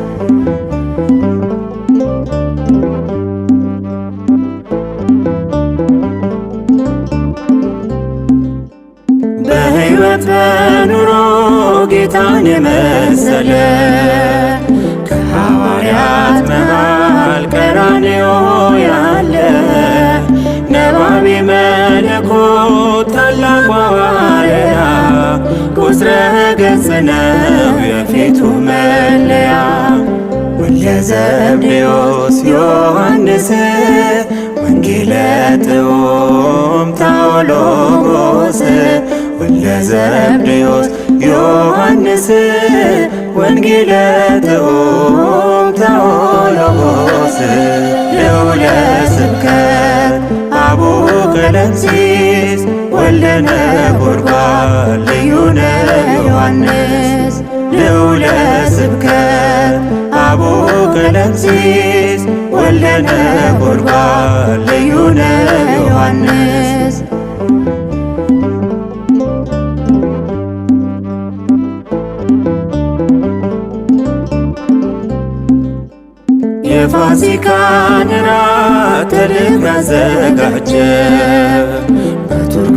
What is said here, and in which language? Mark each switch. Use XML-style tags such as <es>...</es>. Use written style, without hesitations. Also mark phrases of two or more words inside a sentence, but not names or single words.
<am>በሕይወት በኑሮ ጌታን የመሰለ ከሐዋርያት መሃል ቀራንዮ ያለ</am> <gez>ነባቤ መለኮት</gez> <am>ታላቁ ሐዋርያ ቁስረ ገጽ ነው የፊቱ መለያ። ወልደ ዘብዴዎስ ዮሐንስ</am> <gez>ወንጌለ ጥዑም ታኦሎጎስ ወልደ ዘብዴዎስ ዮሐንስ ወንጌለ ጥዑም ታኦሎጎስ። ልዑለ ስብከት አቡነ ቀለምሲስ ወልደ ነጎድጓድ</gez> <am>ልዩ ነው</am> <gez>ዮሐንስ። ልዑለ ስብከት አቡነ ቀለምሲስ ወልደ ነጎድጓድ</gez> <am>ልዩ ነው</am> <gez>ዮሐንስ።</gez> <am>የፋሲካን ራት ተልኮ ያዘጋጀ በቱርክ</am>